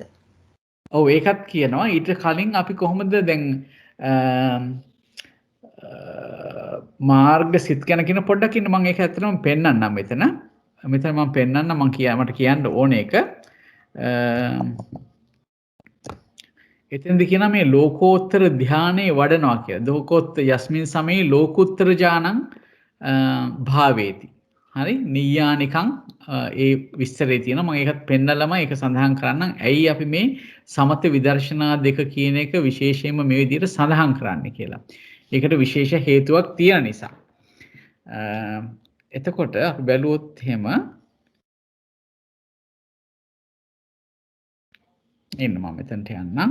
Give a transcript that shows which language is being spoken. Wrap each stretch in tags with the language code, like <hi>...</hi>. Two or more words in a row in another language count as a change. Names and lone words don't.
<si>ඔව් ඒකත් කියනවා ඊට කලින් අපි කොහොමද දැන් මාර්ග සිත් ගැන කියන පොඩ්ඩක් ඉන්න මම ඒක ඇත්තටම පෙන්නන්නම් මෙතන මම පෙන්නන්න මට කියන්න ඕනේ එක එතෙන්ද කියනවා මේ ලෝකෝත්තර ධානයේ වඩනවා කියලා.</si> <pi>ලෝකෝත්තර යස්මින් සමේ ලෝකුත්තර ඥානං භාවේති.</pi> <si>හරි නියානිකං ඒ විස්තරේ තියෙනවා මම ඒකත් පෙන්නලම ඒක සඳහන් කරන්නම්. ඇයි අපි මේ සමත විදර්ශනා දෙක කියන එක විශේෂයෙන්ම මේ විදිහට සඳහන් කරන්නේ කියලා. ඒකට විශේෂ හේතුවක් තියෙන නිසා. එතකොට අපි බැලුවොත් එහෙම එන්න මම මෙතනට යන්නම්.</si>